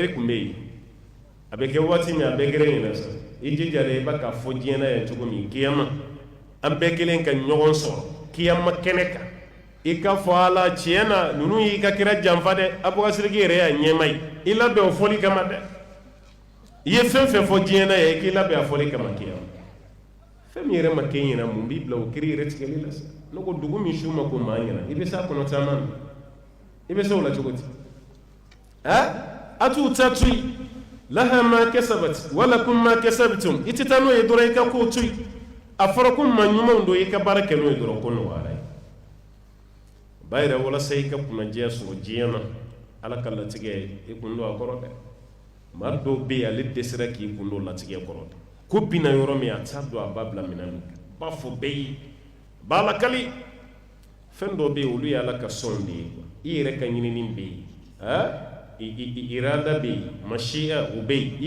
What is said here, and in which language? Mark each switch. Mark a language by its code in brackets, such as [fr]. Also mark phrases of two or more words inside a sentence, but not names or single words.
[bm] e tun bɛ yen a bɛ kɛ waati min a bɛɛ gɛrɛ ɲinɛ sa i jija dɛ i b'a ka fɔ diɲɛ na yan cogo min kiyama an bɛɛ kelen ka ɲɔgɔn sɔrɔ kiyama kɛnɛ kan i ka fɔ ala tiɲɛ na ninnu y'i ka kira janfa dɛ abubakar yɛrɛ y'a ɲɛma ye i labɛn o fɔli kama dɛ i ye fɛn fɛn fɔ diɲɛ na yan i k'i labɛn a fɔli kama kiyama fɛn min yɛrɛ ma kɛ ɲɛna mun b'i bila o kiri yɛrɛ tigɛli la sa ne ko dugu min su ma ko maa ɲɛna i bɛ s'a kɔnɔ caman na i bɛ se o la cogo di a t'u ta to yen [ar] لها ما كسبت ولكم ما كسبتم [bm] i tɛ taa n'o ye dɔrɔn i ka kow to yen a fɔra ko maa ɲumanw don i ka baara kɛ n'o ye dɔrɔn ko nɔgɔyara ye ba yɛrɛ walasa i ka kunnadiya sɔrɔ diɲɛ na ala ka latigɛ i kun don a kɔrɔ dɛ maa dɔw bɛ yen ale dɛsɛra k'i kun don latigɛ kɔrɔ dɛ ko binna yɔrɔ min a t'a dɔn a b'a bila minɛn min b'a fɔ bɛɛ ye b'a lakali fɛn dɔw bɛ yen olu ye ala ka sɔn de ye i yɛrɛ ka ɲinini bɛ yen irada bɛ yen mashiya o bɛ yen i